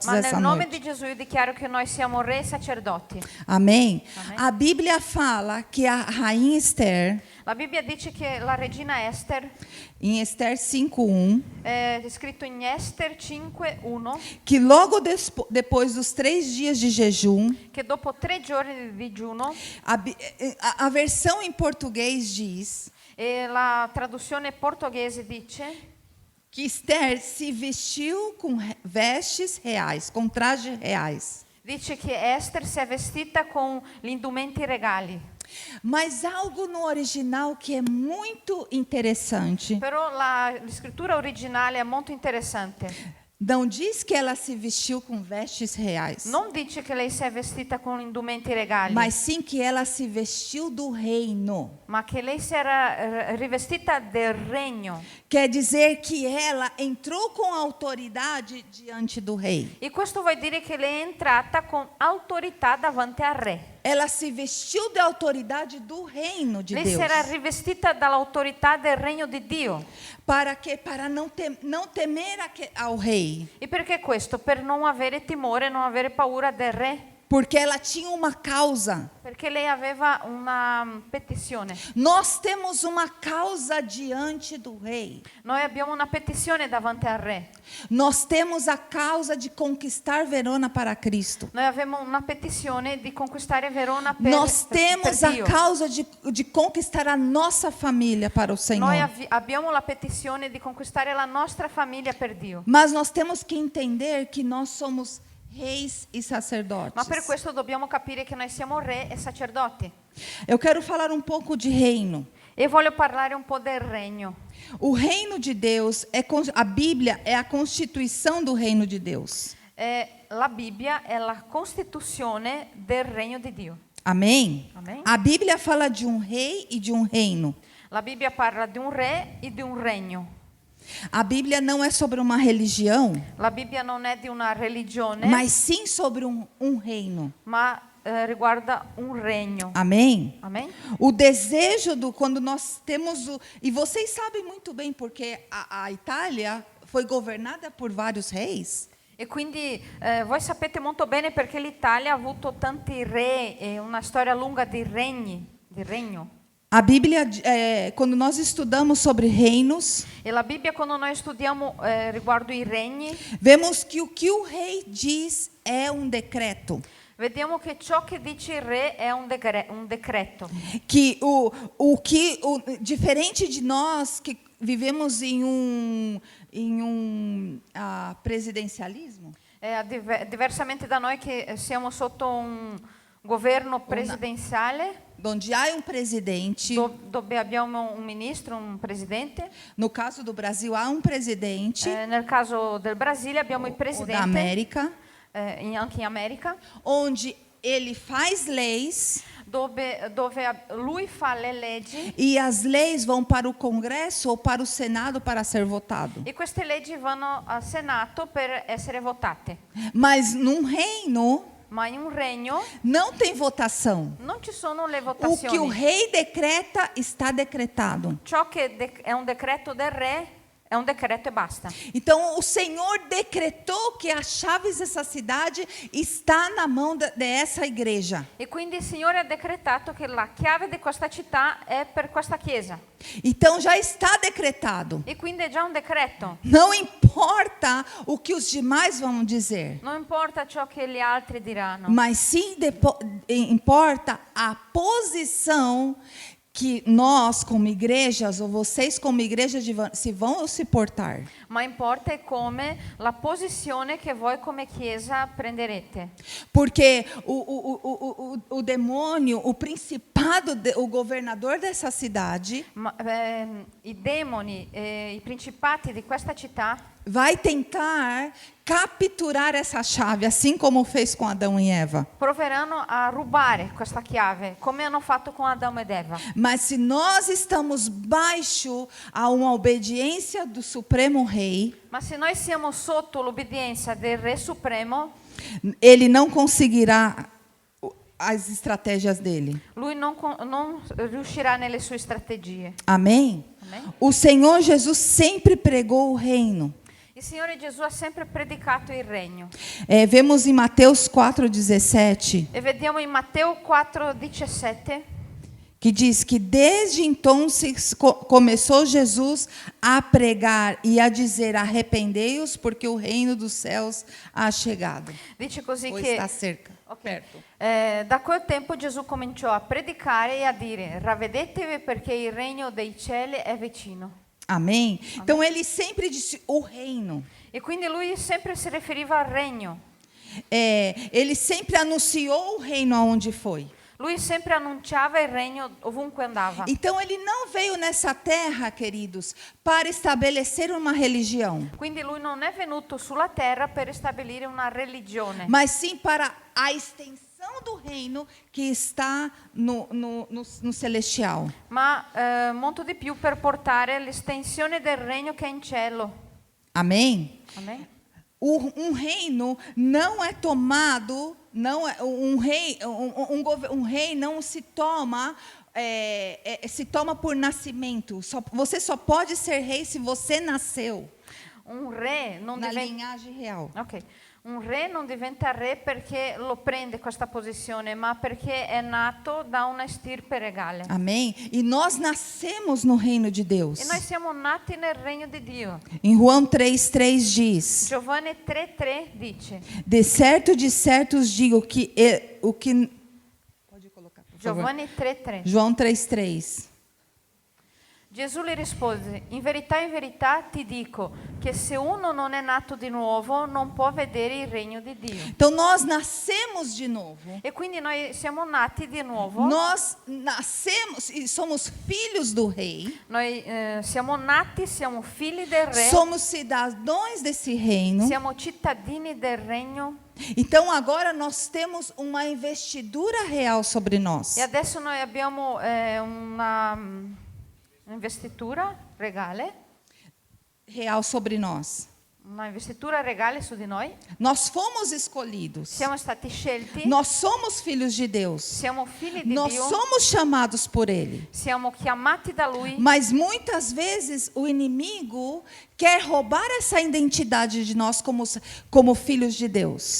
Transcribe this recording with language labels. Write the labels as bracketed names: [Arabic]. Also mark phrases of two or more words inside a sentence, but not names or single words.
[Italian] Ma [Portuguese] essa [Italian] nel nome [Portuguese] noite. [Italian] di Gesù io dichiaro che noi siamo re e sacerdoti. [Portuguese] Amém? Amém. A Bíblia fala que a rainha Esther, [Italian] La Bibbia dice che la regina Esther, [Portuguese] em Esther 5:1, [Italian] è scritto in Ester 5:1, [Portuguese] que logo depois dos 3 dias de jejum, [Italian] che dopo 3 giorni di digiuno, [Portuguese] a versão em português diz [Italian] e la traduzione portoghese dice [Portuguese] que Esther se vestiu com vestes reais, com trajes reais. [Italian] Dice che Esther si è vestita con gli indumenti regali. [Portuguese] Mas algo no original que é muito interessante. [Italian] Però la scrittura originale è molto interessante. [Portuguese] Não diz que ela se vestiu com vestes reais, [Italian] Non dice che lei si è vestita con indumenti regali, [Portuguese] mas sim que ela se vestiu do reino. [Italian] ma che lei si era rivestita del regno. [Portuguese] Quer dizer que ela entrou com autoridade diante do rei. [Italian] E questo vuol dire che lei è entrata con autorità davanti al re. [Portuguese] Ela se vestiu da autoridade do reino de [Italian] Lei [Portuguese] Deus. [Italian] si era rivestita dall'autorità del regno di Dio. [Portuguese] Para quê? Para não temer ao rei. [Italian] E perché questo? Per non avere timore, non avere paura del re. [Portuguese] Porque ela tinha uma causa. [Italian] Perché lei aveva una petizione. [Portuguese] Nós temos uma causa diante do rei. [Italian] Noi abbiamo una petizione davanti al re. [Portuguese] Nós temos a causa de conquistar Verona para Cristo. [Italian] Noi abbiamo una petizione di conquistare Verona per [Portuguese] Nós temos [Italian] per [Portuguese] a [Italian] Dio. [Portuguese] causa de conquistar a nossa família para o Senhor. [Italian] Noi abbiamo la petizione di conquistare la nostra famiglia per Dio. [Portuguese] Mas nós temos que entender que nós somos reis e sacerdotes. [Italian] Ma per questo dobbiamo capire che noi siamo re e sacerdoti. [Portuguese] Eu quero falar um pouco de reino. [Italian] E voglio parlare un po' del regno. [Portuguese] O reino de Deus a Bíblia é a constituição do reino de Deus. [Italian] La Bibbia è la costituzione del regno di Dio. [Portuguese] Amém? Amém. A Bíblia fala de um rei e de um reino. [Italian] La Bibbia parla di un re e di un regno. [Portuguese] A Bíblia não é sobre uma religião, [Italian] La Bibbia non è di una religione, [Portuguese] mas sim sobre um reino. [Italian] ma riguarda un regno. [Portuguese] Amém? [Italian] Amen? [Portuguese] O desejo quando nós temos e vocês sabem muito bem porque a Itália foi governada por vários reis. [Italian] E quindi voi sapete molto bene perché l'Italia ha avuto tanti re e una storia lunga di regni, di regno. [Portuguese] A Bíblia, quando nós estudamos sobre reinos, [Italian] E la Bibbia quando noi studiamo riguardo i regni, [Portuguese] vemos que o que o rei diz é um decreto. [Italian] vediamo che ciò che dice il re è un decreto. [Portuguese] Que diferente de nós que vivemos em um presidencialismo, [Italian] Diversamente da noi che siamo sotto un governo presidenziale, [Portuguese] onde há um presidente. [Italian] dove abbiamo un ministro, un presidente. [Portuguese] No caso do Brasil há um presidente. [Italian] Nel caso del Brasile abbiamo il [Portuguese] Ou [Italian] presidente. [Portuguese] da América, [Italian] Anche in America, [Portuguese] onde ele faz leis [Italian] dove lui fa le leggi [Portuguese] e as leis vão para o Congresso ou para o Senado para ser votado. [Italian] e queste leggi vanno al Senato per essere votate. [Portuguese] Mas num reino [Italian] Ma in un regno [Portuguese] não tem votação. [Italian] non ci sono le [Portuguese] O que o [Italian] votazioni. [Portuguese] rei decreta está decretado. [Italian] Ciò che è un decreto del re è un decreto e basta. [Portuguese] Então o Senhor decretou que as chaves dessa cidade está na mão dessa igreja. [Italian] E quindi il Signore ha decretato che la chiave di questa città è per questa chiesa. [Portuguese] Então já está decretado. [Italian] E quindi è già un decreto. [Portuguese] Não importa o que os demais vão dizer, [Italian] Non importa ciò che gli altri diranno, [Portuguese] mas sim importa a posição que nós, como igrejas, ou vocês, como igreja, se vão se portar. [Italian] ma importa è come la posizione che voi come Chiesa prenderete. [Portuguese] Porque o demônio, o principado, o governador dessa cidade, [Italian] I demoni, i principati di questa città [Portuguese] vai tentar capturar essa chave, assim como fez com Adão e Eva. [Italian] proveranno a rubare questa chiave, come hanno fatto con Adamo ed Eva. [Portuguese] Mas se nós estamos baixo a uma obediência do Supremo Rei, [Italian] Ma se noi siamo sotto l'obbedienza del Re Supremo, [Portuguese] ele não conseguirá as estratégias dele. [Italian] lui non riuscirà nelle sue strategie. [Portuguese] Amém? Amém? O Senhor Jesus sempre pregou o reino. [Italian] Il Signore Gesù ha sempre predicato il regno. [Portuguese] Vemos em Mateus 4,17, [Italian] E vediamo in Matteo 4,17 [Portuguese] que diz que desde então começou Jesus a pregar e a dizer: arrependei-os, porque o reino dos céus ha chegado. [Italian] dice così [Portuguese] Ou [Italian] che [Portuguese] está cerca, Ok. perto. [Italian] Da quel tempo Gesù cominciò a predicare e a dire: ravvedetevi perché il regno dei cieli è vicino. [Portuguese] Amém? Então ele sempre disse o reino. [Italian] E quindi lui sempre si riferiva al regno. [Portuguese] Ele sempre anunciou o reino aonde foi. [Italian] Lui sempre annunciava il regno ovunque andava. [Portuguese] Então ele não veio nessa terra, queridos, para estabelecer uma religião, [Italian] Quindi lui non è venuto sulla terra per stabilire una religione, [Portuguese] mas sim para a extensão do reino que está no celestial. [Italian] ma molto di più per portare l'estensione del regno che è in cielo. [Portuguese] Amém? [Italian] Amen? [Portuguese] Um reino não é tomado, não é, um rei não se toma, se toma por nascimento. Você só pode ser rei se você nasceu [Italian] Un re non [Portuguese] na [Italian] diventa [Portuguese] linhagem real. [Italian] Ok, un re non diventa re perché lo prende questa posizione, ma perché è nato da una stirpe regale. [Portuguese] Amém? E nós nascemos no reino de Deus. [Italian] E noi siamo nati nel regno di Dio. [Portuguese] Em João 3,3 diz: [Italian] Giovanni 3,3 dice: [Portuguese] de certo os digo que o que pode colocar, por favor. [Italian] Giovanni 3,3. [Portuguese] João 3,3. [Italian] Gesù le rispose: in verità ti dico che se uno non è nato di nuovo non può vedere il regno di Dio. [Portuguese] Então nós nascemos de novo. [Italian] E quindi noi siamo nati di nuovo. [Portuguese] Nós nascemos e somos filhos do rei. [Italian] Noi siamo nati, siamo figli del re. [Portuguese] Somos cidadãos desse reino. [Italian] Siamo cittadini del regno. [Portuguese] Então agora nós temos uma investidura real sobre nós. [Italian] E adesso noi abbiamo una investitura regale. [Portuguese] Real sobre nós. [Italian] Una investitura regale su di noi. [Portuguese] Nós fomos escolhidos. [Italian] Siamo stati scelti. [Portuguese] Nós somos filhos de Deus. [Italian] Siamo figli di [Portuguese] Nós [Italian] Dio. [Portuguese] somos chamados por Ele. [Italian] Siamo chiamati da Lui. [Portuguese] Mas muitas vezes o inimigo quer roubar essa identidade de nós como filhos de Deus.